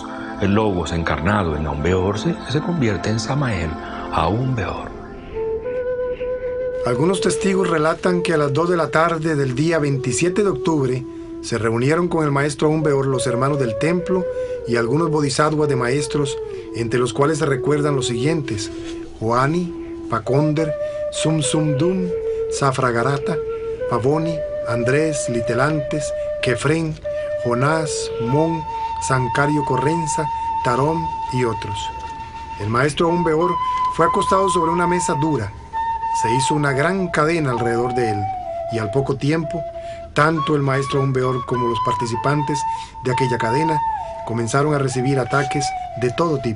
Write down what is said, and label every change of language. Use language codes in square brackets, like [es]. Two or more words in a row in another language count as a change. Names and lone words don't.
[es] El Logos encarnado en Aum Beor se convierte en Samael Aum Beor. Algunos testigos relatan que a las 2 de la tarde del día 27 de octubre se reunieron con el maestro Aum Beor los hermanos del templo y algunos bodhisattvas de maestros, entre los cuales se recuerdan los siguientes: Joani, Paconder, Sum Sum Dum, Safragarata, Pavoni, Andrés, Litelantes, Kefren, Jonás, Mon, Sancario Correnza, Tarón y otros. El maestro Aum Beor fue acostado sobre una mesa dura. Se hizo una gran cadena alrededor de él y al poco tiempo, tanto el maestro Aum Beor como los participantes de aquella cadena comenzaron a recibir ataques de todo tipo.